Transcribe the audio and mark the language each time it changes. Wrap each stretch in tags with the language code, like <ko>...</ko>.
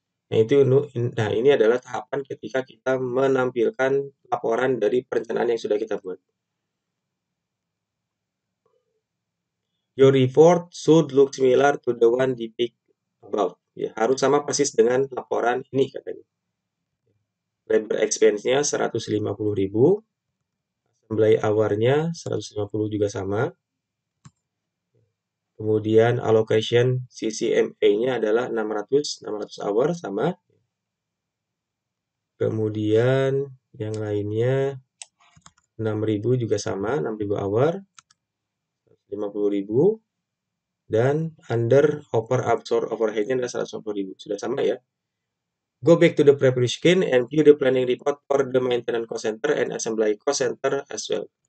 <id>Nah, ini adalah tahapan ketika kita menampilkan laporan dari perencanaan yang sudah kita buat.</id> <en>Your report should look similar to the one depicted above.</en> <id>Ya, harus sama persis dengan laporan ini katanya. Labor expense-nya 150.000, assembly hour-nya 150 juga sama. Kemudian allocation CCMA-nya adalah 600 hour sama. Kemudian yang lainnya 6.000 juga sama, 6.000 hour, 50.000, dan under absorb overhead-nya adalah 150.000. Sudah sama ya.</id> <en>Go back to the preparation screen and view the planning report for the maintenance cost center and assembly cost center as well.</en>